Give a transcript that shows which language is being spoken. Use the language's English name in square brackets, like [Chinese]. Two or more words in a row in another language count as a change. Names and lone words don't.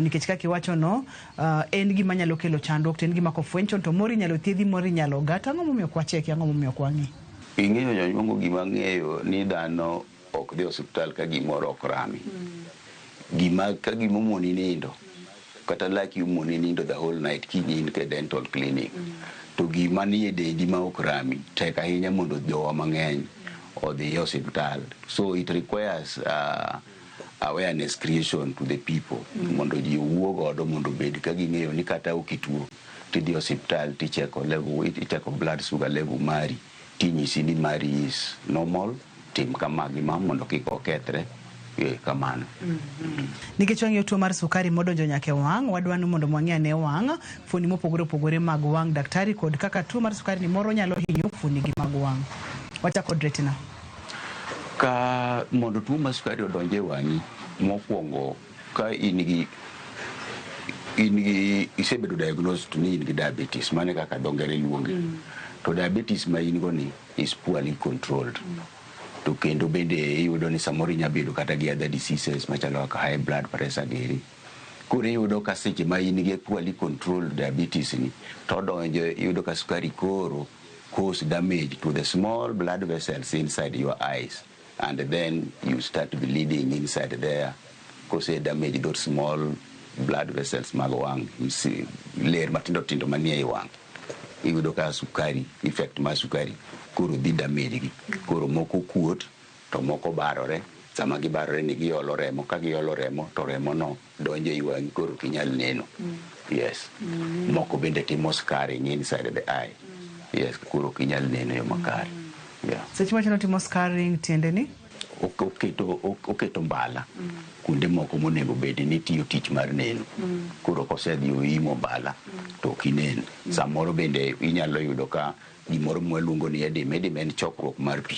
[Luo (Kenya and Tanzania)] Nikech kaka iwacho no en gima nyalo kelo chandruok, to en gima kofwencho to mori nyalo thiedhi mori nyalo gata. Ang'o momiyo okwa cheki, ang'o momiyo okwa ng'i? Ing'eyo jonyuongo gima ng'eyo ni dhano ok dhi osiptal ka gimoro ok rami. Ka gima omoni nindo kata like umoni nindo [English] the whole night [Luo (Kenya and Tanzania)] kinyin ke [English] dental clinic. [Luo (Kenya and Tanzania)] To gima ni e dendi ma ok rami tek ahinya mondo jowa mang'eny odhi e hospital. [English] So it requires awareness creation to the people [Luo (Kenya and Tanzania)] mondo ji owuo godo mondo bed ka ging'eyo ni kata okituo tidhi hospital ticheko level, icheko [English] blood sugar level [Luo (Kenya and Tanzania)] mari tinyisi ni mari [English] is normal, [Luo (Kenya and Tanzania)] tim kama gima mondo kik okethre. Kamano. Nikech wang'iyo tuo mar sukari modonjo nyaka e wang', wadwani mondo mwang'i ane wang', fuoni mopogore opogore mag wang', daktari, kod kaka tuo mar sukari ni moro nyalo hinyo fuoni gi mag wang'. Wachako kod retina. Ka mondo tuo mar sukari odonje e wang'i, mokwongo ka isebedo diagnosed ni in gi diabetes, mane kaka dho ngere luonge. To diabetes ma in go ni [English] is poorly controlled. [Luo (Kenya and Tanzania)] To kendo bende iyudo ni samoro nyabedo kata gi [English] other diseases [Luo (Kenya and Tanzania)] machalo kaka [English] high blood pressure [Luo (Kenya and Tanzania)] giri. Koro iyudo ka seche ma in gi [English] poorly controlled diabetes [Luo (Kenya and Tanzania)] ni to donjo, iyudo ka sukari koro [English] cause damage to the small blood vessels inside your eyes, and then you start bleeding inside there cause damage those small blood vessels [Luo (Kenya and Tanzania)] mag wang', ler matindo tindo manie wang'. Iyudo ka sukari, effect mar sukari koro dhi damage gi. Koro moko kuot to moko barore sama gibarore ni giolo remo, ka giolo remo to remo no donjo i wangi koro kinyal neno. Yes. Moko bende timo scarring [English] inside the eye. Yes, [Luo (Kenya and Tanzania)] kuro kinyal neno yo makare. [English] Yeah. [Luo (Kenya and Tanzania)] Seche machano timo scarring tiende ni? Oketo mbala. Kunde moko monego bedi ni tiyo tich mar neno. Kuro kosedhi oimo mbala to kineno. Samoro bende inyalo yudo ka gimoro mwaluongo ni edema en chokruok mar pi.